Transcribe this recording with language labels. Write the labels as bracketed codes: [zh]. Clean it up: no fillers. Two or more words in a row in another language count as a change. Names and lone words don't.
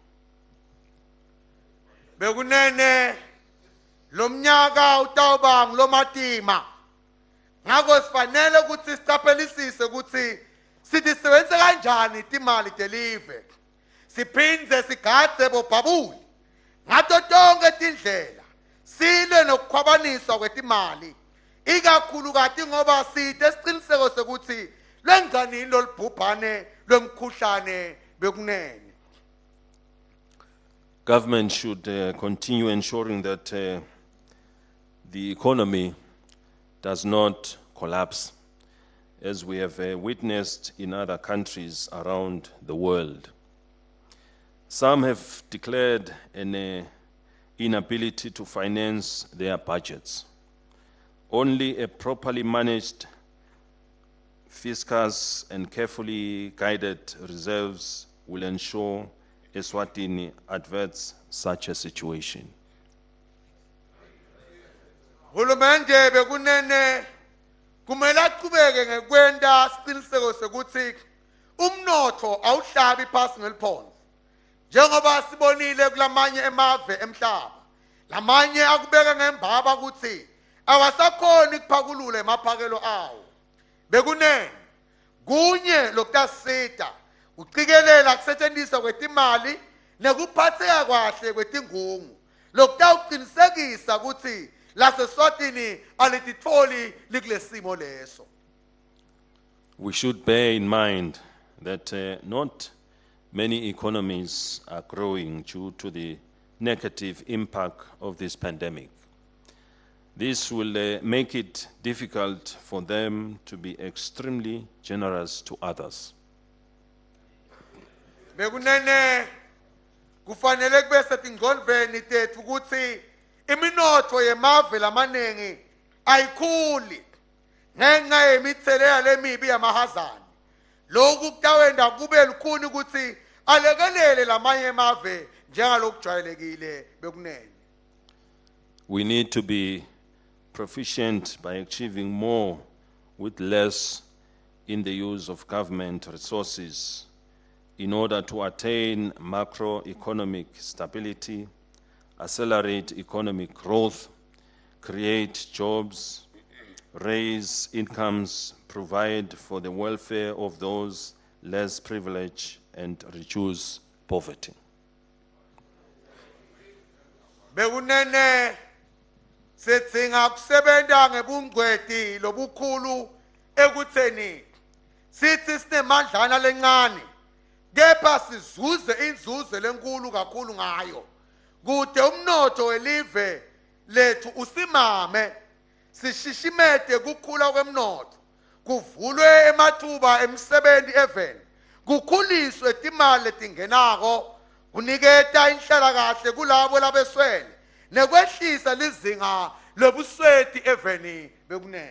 [ss] Bekunene lomnyaka utawuba ngilomatima ngakho sifanele ukuthi sitaphelisise ukuthi sitisebenzise kanjani timali telive siphindze sigadze bobhabuli ngato tonke tindlela silwe nokukhwabaniswa kwetimali ikakhulu kati ngoba side isiqiniseko sokuthi lwenzanini lolubhubhane lwemkhuhlane bekunene. [en] Government should continue ensuring that the economy does not collapse, as we have witnessed in other countries around the world. Some have declared an inability to finance their budgets. Only a properly managed fiscus and carefully guided reserves will ensure Eswatini averts such a situation. [ss] Hulumende bekunene kumele aqhubeke ngekwenta isiqiniseko sokuthi umnotho awuhlabi phasi ngeliphongo njengoba sibonile kulamanye emave emhlaba lamanye akubeka ngembaba ukuthi awasakhona ukuphakulula emaphakelo awo bekunene kunye lokutasita ucikelela kusetshenziswa kwetimali nekuphatheka kahle kwetingungu lokutawuqinisekisa ukuthi laseSwatini alititholi likulesimo leso. [en] We should bear in mind that not many economies are growing due to the negative impact of this pandemic. This will make it difficult for them to be extremely generous to others. [ss] Bekunene kufanele kube setingqondweni tethu ukuthi iminotho yemave lamanengi ayikhuli ngenxa yemithelela lemibi yamahazana lokhu kutawenda kube lukhuni ukuthi alekelele lamanye emave njengalokujwayelekile bekunene. [en] We need to be proficient by achieving more with less in the use of government resources in order to attain macroeconomic stability, accelerate economic growth, create jobs, raise incomes, provide for the welfare of those less privileged, and reduce poverty. [ss] Bekunene setsinga kusebenta ngebungcweti lobukhulu ekutheni sithi sinemandlana lencane kepha sizuze inzuzo lenkulu kakhulu ngayo kude umnotho welive lethu usimame sishishimete kukhula kwemnotho kuvulwe emathuba emsebenzi even kukhuliswe timali letingenako kuniketa inhlalakahle kulabo labeswele nekwehlisa lizinga lobusweti even bekunene.